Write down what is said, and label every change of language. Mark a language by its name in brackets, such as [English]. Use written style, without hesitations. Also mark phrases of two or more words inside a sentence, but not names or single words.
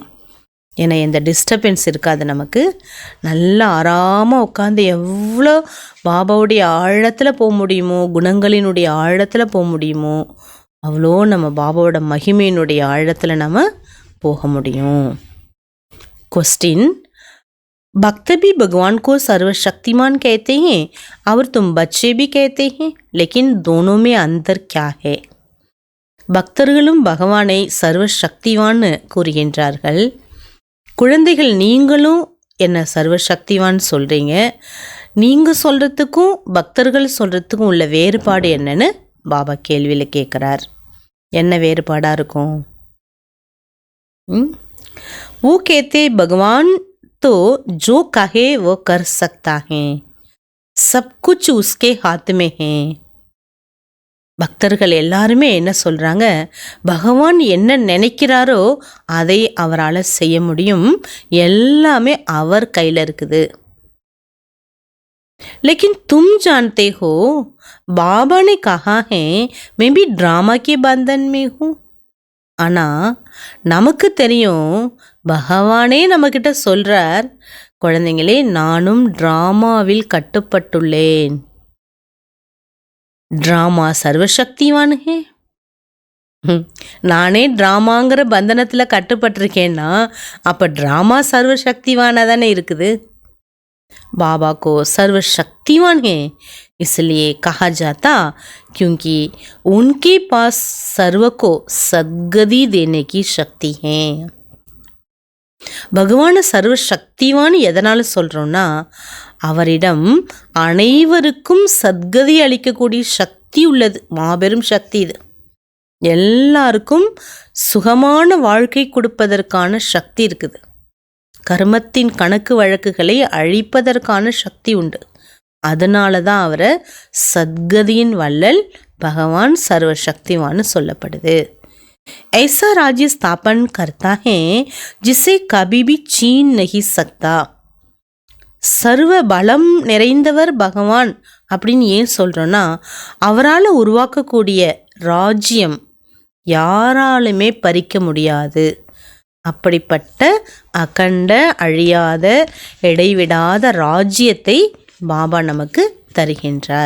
[Tamil] ஏன்னா எந்த டிஸ்டர்பன்ஸ் இருக்காது, நமக்கு நல்லா ஆறாமல் உட்காந்து எவ்வளோ பாபாவுடைய ஆழத்தில் போக முடியுமோ, குணங்களினுடைய ஆழத்தில் போக முடியுமோ அவ்வளோ நம்ம பாபாவோட மகிமையினுடைய ஆழத்தில் நம்ம போக முடியும். [Hindi] क्वेश्चन, भक्त भी भगवान को सर्वशक्तिमान कहते हैं और तुम बच्चे भी कहते हैं, लेकिन दोनों में अंतर क्या है? [Tamil] பக்தர்களும் பகவானை சர்வசக்திவான்னு கூறுகின்றார்கள். குழந்தைகள் நீங்களும் என்ன சர்வசக்திவான் சொல்கிறீங்க, நீங்கள் சொல்கிறதுக்கும் பக்தர்கள் சொல்கிறதுக்கும் உள்ள வேறுபாடு என்னன்னு பாபா கேள்வியில் கேட்குறார். என்ன வேறுபாடாக இருக்கும்? [Hindi] वो कहते भगवान तो जो कहे वो कर सकता है, सब कुछ उसके हाथ में है. [Tamil] பக்தர்கள் எல்லாருமே என்ன சொல்கிறாங்க, பகவான் என்ன நினைக்கிறாரோ அதை அவரால் செய்ய முடியும், எல்லாமே அவர் கையில் இருக்குது. [Hindi] लेकिन तुम जानते हो बाबा ने कहा है मैं भी ड्रामा के बंधन में हूँ. [Tamil] ஆனால் நமக்கு தெரியும், பகவானே நம்மக்கிட்ட சொல்கிறார், குழந்தைங்களே நானும் ட்ராமாவில் கட்டுப்பட்டுள்ளேன். ட்ராமா சர்வசக்திவான் ஹே. நானே ட்ராமாங்கிற பந்தனத்தில் கட்டுப்பட்டிருக்கேன்னா அப்போ ட்ராமா சர்வசக்திவானாக தானே இருக்குது. [Hindi] बाबा को सर्वशक्तिवान है इसलिए कहा जाता क्योंकि उनके पास सर्व को सद्गति देने की शक्ति है. [Tamil] பகவான் சர்வசக்திவான் எதனால் சொல்கிறோன்னா, அவரிடம் அனைவருக்கும் சத்கதி அளிக்கக்கூடிய சக்தி உள்ளது, மாபெரும் சக்தி இது. எல்லாருக்கும் சுகமான வாழ்க்கை கொடுப்பதற்கான சக்தி இருக்குது. கர்மத்தின் கணக்கு வழக்குகளை அழிப்பதற்கான சக்தி உண்டு. அதனால தான் அவரை சத்கதியின் வள்ளல் பகவான் சர்வசக்திவான்னு சொல்லப்படுது. [Hindi] ऐसा राज्य स्थापन करता है जिसे कभी भी छीन नहीं सकता. [Tamil] சர்வ பலம் நிறைந்தவர் பகவான் அப்படின்னு ஏன் சொல்கிறோன்னா, அவரால் உருவாக்கக்கூடிய ராஜ்யம் யாராலுமே பறிக்க முடியாது. அப்படிப்பட்ட அகண்ட அழியாத இடைவிடாத ராஜ்யத்தை பாபா நமக்கு தருகின்றார்.